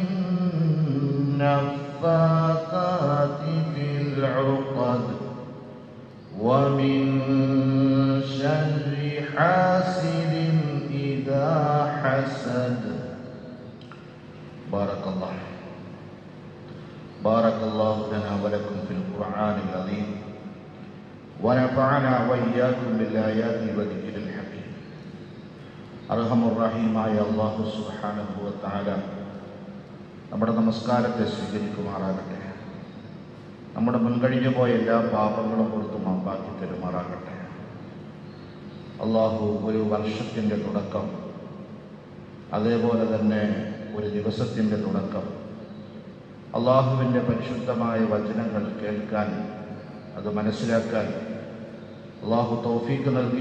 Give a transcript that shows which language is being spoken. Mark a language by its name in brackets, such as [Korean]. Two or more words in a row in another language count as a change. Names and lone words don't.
[Arabic] النفاثات في العقد ومن شر حاسد إذا حسد. بارك الله لنا ولكم في القرآن العظيم ونفعنا وإياكم بالآيات والذكر الحكيم. [Malayalam] അർഹമുർറഹീമായ അല്ലാഹു [Arabic] سبحانه وتعالى [Malayalam] നമ്മുടെ നമസ്കാരത്തെ സ്വീകരിക്കുമാറാകട്ടെ. നമ്മുടെ മുൻകഴിഞ്ഞു പോയ എല്ലാ പാപങ്ങളും പുറത്തു മാപ്പാക്കി തരുമാറാകട്ടെ. അല്ലാഹു ഒരു വർഷത്തിൻ്റെ തുടക്കം, അതേപോലെ തന്നെ ഒരു ദിവസത്തിൻ്റെ തുടക്കം, അള്ളാഹുവിൻ്റെ പരിശുദ്ധമായ വചനങ്ങൾ കേൾക്കാൻ, അത് മനസ്സിലാക്കാൻ അള്ളാഹു തൗഫീഖ് നൽകി.